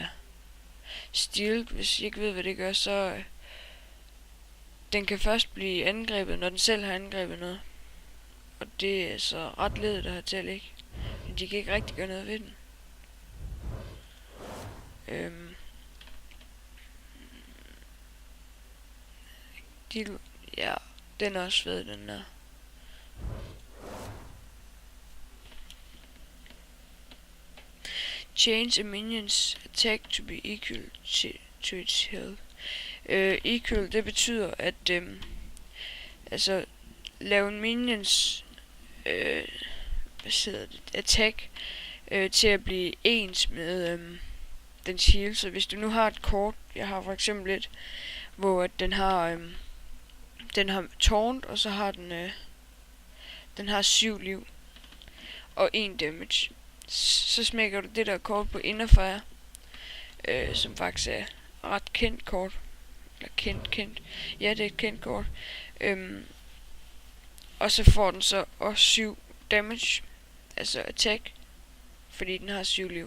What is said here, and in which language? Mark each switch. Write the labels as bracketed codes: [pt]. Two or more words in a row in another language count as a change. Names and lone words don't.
[da] Steel, hvis I ikke ved hvad det gør, så den kan først blive angrebet, når den selv har angrebet noget. Og det er så ret ledet at have til at ligge. De kan ikke rigtig gøre noget ved den. Ja, den er også fed, den der. [en] Change a minion's attack to be equal to its health. Equal, [da] det betyder, at altså lave en [en] minions attack [da] til at blive ens med dens heal. Så hvis du nu har et kort, jeg har for eksempel et, hvor den har taunt, og så har den har 7 liv og 1 damage, så smækker du det der kort på Innerfire, som faktisk er ret kendt kort, eller kendt, ja, det er et kendt kort, og så får den så også 7 damage, altså attack, fordi den har 7 liv.